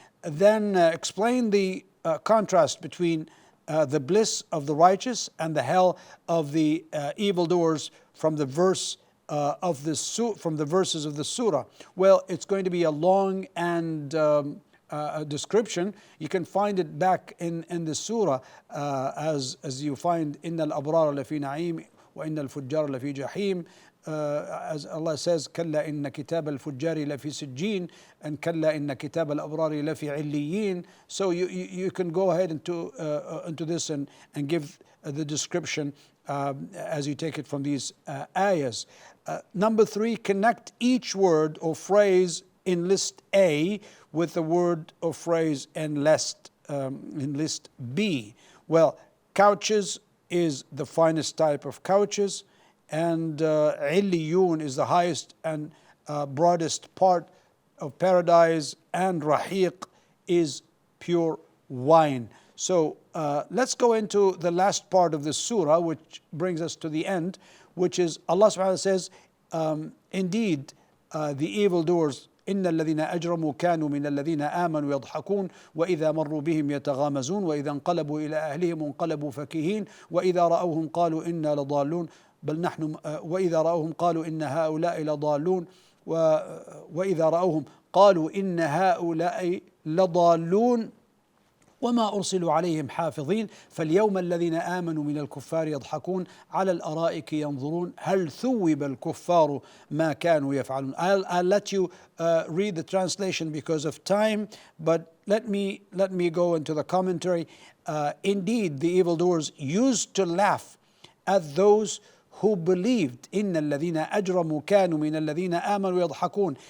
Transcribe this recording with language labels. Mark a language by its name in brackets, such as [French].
[English] Then explain the contrast between the bliss of the righteous and the hell of the evildoers from the verses of the surah. Well, it's going to be a long and description. You can find it back in the surah as you find [Arabic] إن الأبرار لفي نعيم وإن الفجار لفي جحيم. [English] As Allah says, [Arabic] كلا إن كتاب الفجار لفي سجين, and كلا إن كتاب الأبرار لفي عليين. [English] So you can go ahead into this and give the description as you take it from these ayahs. Number 3, connect each word or phrase in list A with the word or phrase in list B. Well, couches is the finest type of couches, and Illiyun is the highest and broadest part of paradise, and Rahiq is pure wine. So let's go into the last part of the surah, which brings us to the end, which is Allah subhanahu wa ta'ala says, indeed the evildoers, [Arabic] إن الذين أجرموا كانوا من الذين آمنوا يضحكون وإذا مروا بهم يتغامزون وإذا انقلبوا إلى أهلهم انقلبوا فكهين وإذا رأوهم قالوا إنا لضالون بل نحن وإذا رأوهم قالوا إن هؤلاء لضالون وإذا رأوهم قالوا إن هؤلاء لضالون وما أرسلوا عليهم حافظين فاليوم الذين آمنوا من الكفار يضحكون على الأرائك ينظرون هل ثوب الكفار ما كانوا يفعلون. [English] I'll let you read the translation because of time, but let me go into the commentary. Indeed, the evildoers used to laugh at those who believed. [Arabic] إن الذين أجرموا كانوا من الذين آمنوا يضحكون.